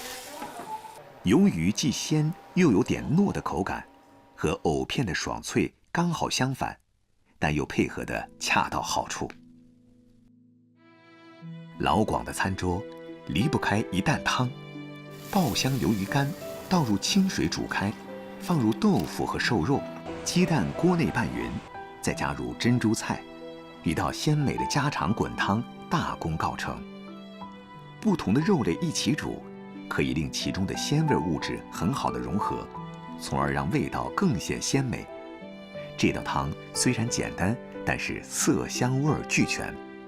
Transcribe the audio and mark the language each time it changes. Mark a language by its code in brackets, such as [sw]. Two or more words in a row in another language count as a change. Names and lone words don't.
[zh] 魷魚既鮮又有點糯的口感，和藕片的爽脆剛好相反，但又配合得恰到好處。老廣的餐桌離不開一擔湯，爆香魷魚乾倒入清水煮开，放入豆腐和瘦肉，鸡蛋锅内拌匀，再加入珍珠菜，一道鲜美的家常滚汤大功告成。不同的肉类一起煮，可以令其中的鲜味物质很好的融合，从而让味道更显鲜美。这道汤虽然简单，但是色香味俱全。